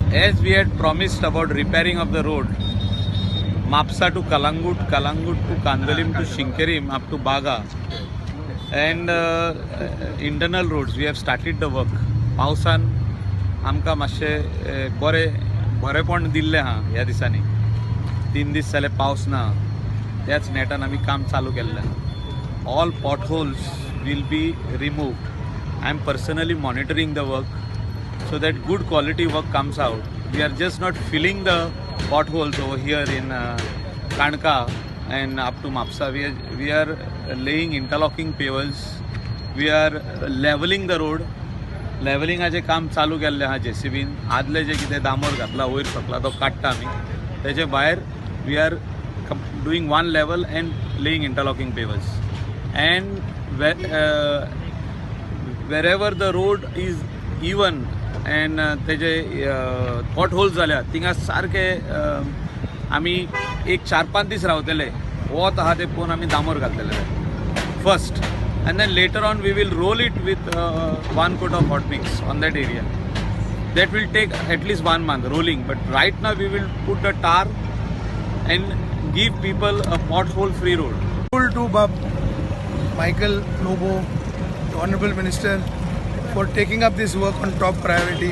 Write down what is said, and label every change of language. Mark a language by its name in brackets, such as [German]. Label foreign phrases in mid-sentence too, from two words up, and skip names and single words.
[English] as we had promised about repairing of the road, Mapsa to Kalangut, Kalangut to Kandalim to Shinkerim up to Baga, and internal roads, we have started the work. [Konkani] पावसान आमकां मातशें बरेपण दिल्लें आहा ह्या दिसांनी. 3 दीस जाले पावस ना, त्याच नेटान आमी काम चालू केल्लें. [English] All potholes will be removed. I am personally monitoring the work so that good quality work comes out. We are just not filling the potholes over here in Kanka and up to Mapsa. We are laying interlocking pavers. We are leveling the road. [Konkani] लेवलिंगाचें काम चालू केल्लें आहा JCBन. आदले जे कितें दामोर घातला वयर सकला तो काडटा आमी. तेजे भायर [English] we are doing one level and laying interlocking pavers. And wherever the road is even and [Konkani] तेजे potholes जाल्या थिंगा सारके आमी एक 4-5 दीस रावतले. वोत आहा ते पोवन आमी दामोर घालतले first. [English] And then later on we will roll it with 1 coat of hot mix on that area. That will take at least 1 month rolling, but right now we will put the tar and give people a pothole free road. To Bob Michael Lobo, the Honorable Minister, for taking up this work on top priority.